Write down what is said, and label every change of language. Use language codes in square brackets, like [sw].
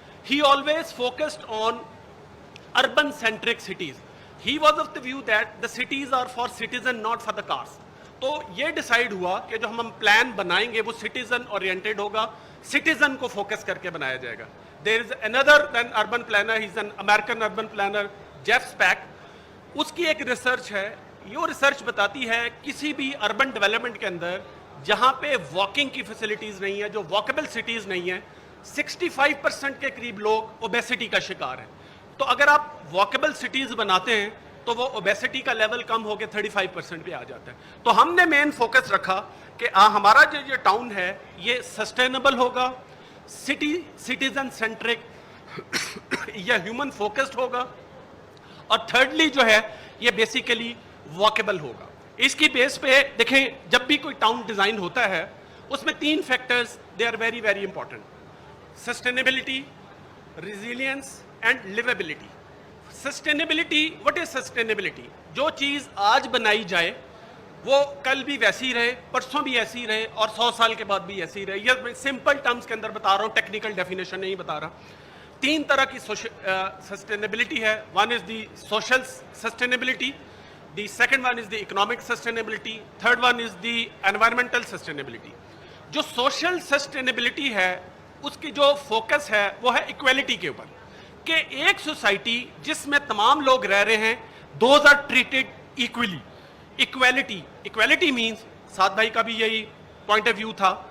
[en] He always focused on urban-centric cities. He was of the view that the cities are for citizen, not for the cars. [ur] تو یہ decide ہوا کہ جو ہم plan بنائیں گے وہ سٹیزن اورینٹیڈ ہوگا, سٹیزن کو فوکس کر کے بنایا جائے گا. [en] There is another than urban planner, he is an American urban planner, Jeff Speck. [ur] اس کی ایک ریسرچ ہے, یہ ریسرچ بتاتی ہے کسی بھی اربن ڈیولپمنٹ کے اندر جہاں پہ واکنگ کی فیسلٹیز نہیں ہے, جو واکیبل سٹیز نہیں ہیں, 65% کے قریب لوگ اوبیسٹی کا شکار ہیں. تو اگر آپ واکیبل سٹیز بناتے ہیں تو وہ اوبیسٹی کا لیول کم ہو کے 35% پہ آ جاتا ہے. تو ہم نے مین فوکس رکھا کہ ہمارا جو یہ ٹاؤن ہے یہ سسٹینیبل ہوگا, سٹیزن سینٹرک یا ہیومن فوکسڈ ہوگا, اور تھرڈلی جو ہے یہ بیسیکلی واکیبل ہوگا. اس کی بیس پہ دیکھیں جب بھی کوئی ٹاؤن ڈیزائن ہوتا ہے اس میں 3 factors [en] they are very very important: [ur] sustainability, resilience and لیویبلٹی. Sustainability, [en] What is sustainability? [ur] جو چیز آج بنائی جائے وہ کل بھی ویسی رہے, پرسوں بھی ایسی رہے, اور 100 سال کے بعد بھی ایسی رہے. یہ میں سمپل ٹرمز کے اندر بتا رہا ہوں, ٹیکنیکل ڈیفینیشن نہیں بتا رہا. 3 طرح کی سسٹینیبلٹی ہے. [en] One is the social sustainability, the second one is the economic sustainability, third one is the environmental sustainability. [ur] جو سوشل سسٹینیبلٹی ہے اس کی جو فوکس ہے وہ ہے ایکویلٹی کے اوپر, کہ ایک سوسائٹی جس میں تمام لوگ رہ رہے ہیں, [en] Those are treated equally. [ur] Equality means, سعد بھائی کا بھی یہی پوائنٹ آف ویو تھا.